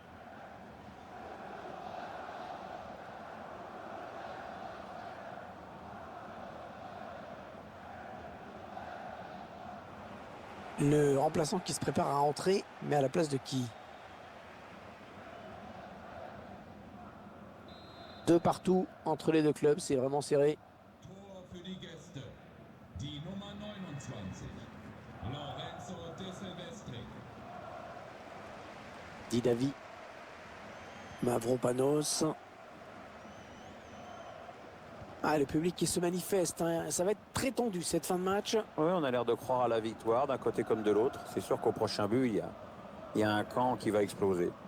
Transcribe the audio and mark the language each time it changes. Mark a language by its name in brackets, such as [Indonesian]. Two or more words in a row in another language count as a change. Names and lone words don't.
[French] Le remplaçant qui se prépare à entrer, mais à la place de qui? Deux partout entre les deux clubs, c'est vraiment serré. [German] Tor für die Gäste. Die Nummer 29. Lorenzo De Silvestri. Didavi. Mavropanos. [French] Ah, le public qui se manifeste, hein. Ça va être très tendu cette fin de match. Oui, on a l'air de croire à la victoire d'un côté comme de l'autre. C'est sûr qu'au prochain but, il y a un camp qui va exploser.